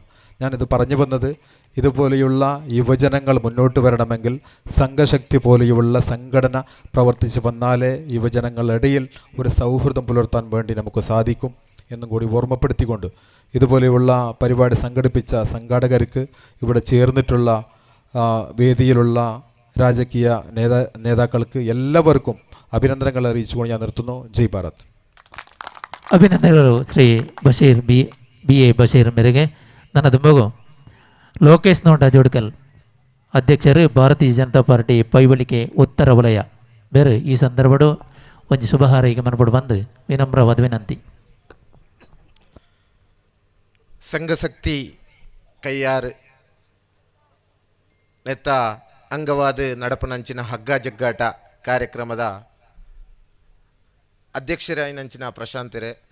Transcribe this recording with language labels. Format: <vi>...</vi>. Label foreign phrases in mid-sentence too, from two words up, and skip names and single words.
<ml>ഞാനിത് പറഞ്ഞു വന്നത്, ഇതുപോലെയുള്ള യുവജനങ്ങൾ മുന്നോട്ട് വരണമെങ്കിൽ സംഘശക്തി പോലെയുള്ള സംഘടന പ്രവർത്തിച്ച് വന്നാലേ യുവജനങ്ങളുടെ ഇടയിൽ ഒരു സൗഹൃദം പുലർത്താൻ വേണ്ടി നമുക്ക് സാധിക്കും എന്നും കൂടി ഓർമ്മപ്പെടുത്തിക്കൊണ്ട്, ഇതുപോലെയുള്ള പരിപാടി സംഘടിപ്പിച്ച സംഘാടകർക്ക്, ഇവിടെ ചേർന്നിട്ടുള്ള വേദിയിലുള്ള രാജകീയ നേതാക്കൾക്ക് എല്ലാവർക്കും ಅಭಿನಂದನೆಗಳು അറിയിച്ചുകൊണ്ട് ഞാൻ നിർത്തുന്നു.</ml> <kn>ಜೈ ಭಾರತ್.</kn> <tcy>ಅಭಿನಂದನೆಗಳು ಶ್ರೀ ಬಶೀರ್ ಬಿ ಎ ಬಶೀರ್ ಮೇರೆಗೆ ನನ್ನ ದುಂಬಗು ಲೋಕೇಶ್ ನೋಟ ಜೋಡ್ಕಲ್ ಅಧ್ಯಕ್ಷರು ಭಾರತೀಯ ಜನತಾ ಪಾರ್ಟಿ ಪೈವಳಿಕೆ ಉತ್ತರ ವಲಯ ಬೇರೆ ಈ ಸಂದರ್ಭಡು ಒಂಜಿ ಶುಭ ಹಾರೈಕೆ ಮನ್ಪಡು ಬಂದು ವಿನಮ್ರವಾದ ವಿನಂತಿ. ಸಂಘಶಕ್ತಿ ಕೈಯಾರು ನೆತ್ತ ಅಂಗವಾದ ನಡಪನಂಚಿನ ಹಗ್ಗ ಜಗ್ಗಾಟ ಕಾರ್ಯಕ್ರಮದ ಅಧ್ಯಕ್ಷರಾಯಿನಂಚಿನ ಪ್ರಶಾಂತರೇ,</tcy>